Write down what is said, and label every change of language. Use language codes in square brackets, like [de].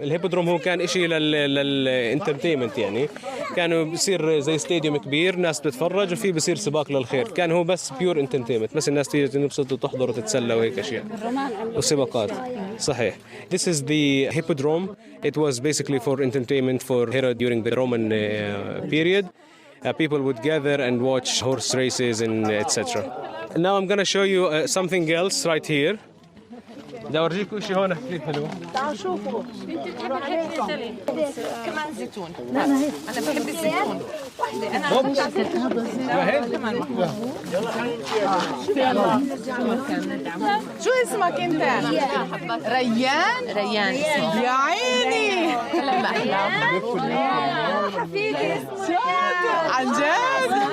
[ar] الهيبودروم هو كان إشي للانترتينمنت، يعني كانوا بيصير زي ستاديوم كبير، ناس بتتفرج وفي بيصير سباق للخيل. كان هو بس بيور انترتينمنت، بس الناس تيجي تنبسط وتحضر وتتسلى وهيك أشياء وسباقات. [en] صحيح. This is the hippodrome. It was basically for entertainment for Herod during the Roman period. People would gather and watch horse races and etc. Now I'm going to show you something else right here. [ar] بدي اورجيكم شيء هون كثير حلو. تعالوا شوفوا. انت بتحبي كمان زيتون. انا بحب الزيتون. وحده انا كمان شو اسمك انت؟ ريان. ريان اسمه. يا عيني. هلا احلى. حفيدي اسمه. عن جد؟